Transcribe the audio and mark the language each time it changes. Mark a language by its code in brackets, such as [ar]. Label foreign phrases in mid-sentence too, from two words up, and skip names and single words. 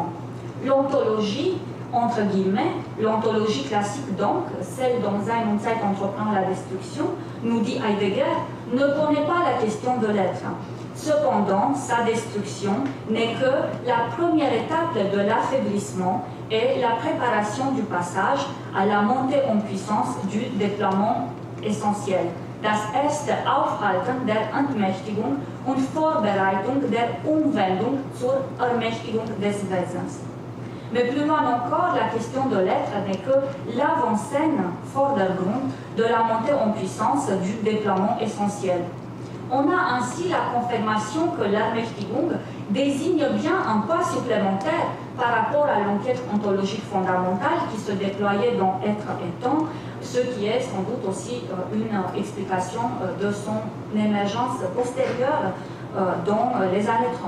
[fr] L'ontologie, entre guillemets, l'ontologie classique donc, celle dont Sein und Zeit entreprend la destruction, nous dit Heidegger, ne connaît pas la question de l'être. Cependant, sa destruction n'est que la première étape de l'affaiblissement et la préparation du passage à la montée en puissance du déploiement essentiel. [de] Das erste Aufhalten der Entmächtigung und Vorbereitung der Umwendung zur Ermächtigung des Wesens. [fr] Mais plus loin encore, la question de l'être n'est que l'avant-scène, Vordergrund, de la montée en puissance du déploiement essentiel. On a ainsi la confirmation que l'Ermächtigung désigne bien un pas supplémentaire par rapport à l'enquête ontologique fondamentale qui se déployait dans Être et Temps, ce qui est sans doute aussi une explication de son émergence postérieure dans les années 30.